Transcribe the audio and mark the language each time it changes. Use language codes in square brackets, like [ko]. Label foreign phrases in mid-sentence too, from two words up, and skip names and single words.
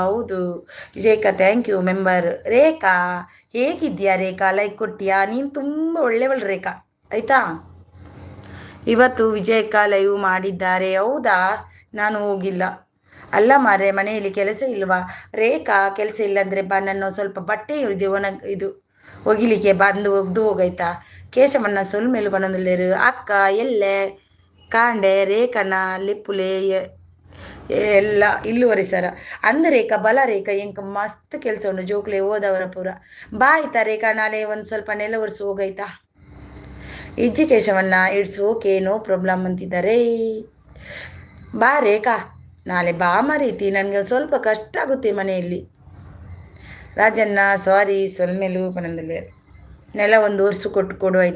[kn] ಹೌದು ವಿಜಯಕ್ಕ, [en] thank you member. [kn] ರೇಖಾ ಹೇಗಿದ್ದೀಯಾ ರೇಖಾ? ಲೈಕ್ ಕೊಟ್ಟಿಯಾ? ನೀನು ತುಂಬ ಒಳ್ಳೆಯವಳು ರೇಖಾ, ಆಯಿತಾ. ಇವತ್ತು ವಿಜಯಕ್ಕ ಲೈವ್ ಮಾಡಿದ್ದಾರೆ. ಹೌದಾ, ನಾನು ಹೋಗಿಲ್ಲ. ಅಲ್ಲ ಮಾರೆ, ಮನೆಯಲ್ಲಿ ಕೆಲಸ ಇಲ್ವಾ ರೇಖಾ? ಕೆಲಸ ಇಲ್ಲಾಂದರೆ ಬಾ, ನನ್ನ ಸ್ವಲ್ಪ ಬಟ್ಟೆ ಇದು ಒಗಿಲಿಕ್ಕೆ ಬಂದು ಒಗ್ದು ಹೋಗಾಯ್ತಾ. [tcy] ಕೇಶವನ್ನ ಸೊಲ್ಮೇಲು ಬಂದೊಂದುಲ್ಲೇರು. ಅಕ್ಕ ಎಲ್ಲೆ ಕಾಂಡೆ ರೇಖನ ಲಿಪ್ಪುಲೆ ಎಲ್ಲ ಇಲ್ಲುವರೆ ಸರ ಅಂದ ರೇಖಾ ಬಲ ರೇಖಾ ಎಂಕ ಮಸ್ತ್ ಕೆಲಸ ಉಂಡು ಜೋಕ್ಲೆ ಹೋದವರ ಪೂರ. [kn] ಬಾ ಆಯ್ತಾ ರೇಖಾ, ನಾಳೆ ಒಂದು ಸ್ವಲ್ಪ ನೆಲ ಒರೆಸಿ ಹೋಗಾಯ್ತಾ. [en] ಇಜ್ಜಿ Keshavanna it's okay, no problem ಅಂತಿದ್ದಾರೆ. [kn] ಬಾ ರೇಖಾ, ನಾಳೆ ಬಾ ಮರೀತಿ, ನನಗೆ ಸ್ವಲ್ಪ ಕಷ್ಟ ಆಗುತ್ತೆ ಮನೆಯಲ್ಲಿ. [tcy] ರಾಜಣ್ಣ ಸಾರಿ ಸೊಲ್ಮೇಲು ಪನಂದಲ್ಲೇ [kn] ನೆಲ ಒಂದು ಒರೆಸು ಕೊಡು ಆಯಿತಾ.